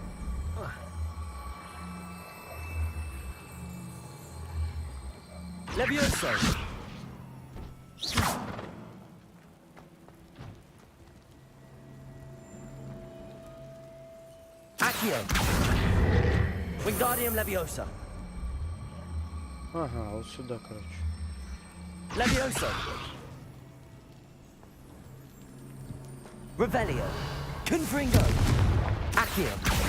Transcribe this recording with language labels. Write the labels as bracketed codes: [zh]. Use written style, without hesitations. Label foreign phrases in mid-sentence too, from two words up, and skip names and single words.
[ru] Levioso. Accio. Wingardium Leviosa. Ага, вот сюда, короче. Levioso. Revelio. Confringo. Accio.